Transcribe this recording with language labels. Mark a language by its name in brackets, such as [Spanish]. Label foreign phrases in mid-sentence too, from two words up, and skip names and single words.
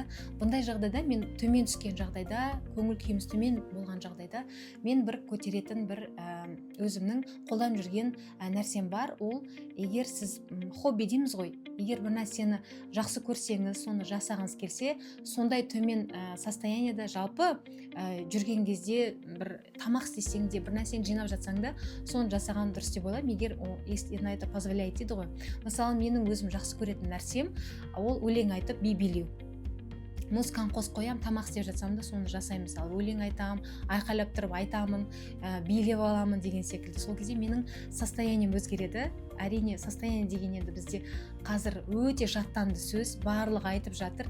[Kazakh] Бұндай жағдайда мен төмен түскен жағдайда, көңіл күйіміз төмен болған жағдайда, мен бір көтеретін бір өзімнің қолдан жүрген нәрсем бар. Ол егер сіз хобби дейміз ғой, егер бір нәрсені жақсы көрсеңіз, соны жасағыңыз келсе, сондай төмен состояниеда жалпы жүрген кезде бір тамақ істесең де, бір нәрсені жинап жатсаң да, соны жасаған дұрыс деп ойлаймын. Егер [Russian] если на это позволяет [Kazakh] дейді ғой. Мысалы, менің өзім жақсы көретін нәрсем ол өлең айтып би билеу. Музыканы қосып қоямын, тамақ істеп жатсам да соны жасаймын. Мысалы, өлең айтамын, айқайлап тұрып айтамын, билеп аламын деген секілді. Сол кезде менің состоянием өзгереді. Әрине, состояние деген енді бізде қазір өте жаттанды сөз, барлығы айтып жатыр.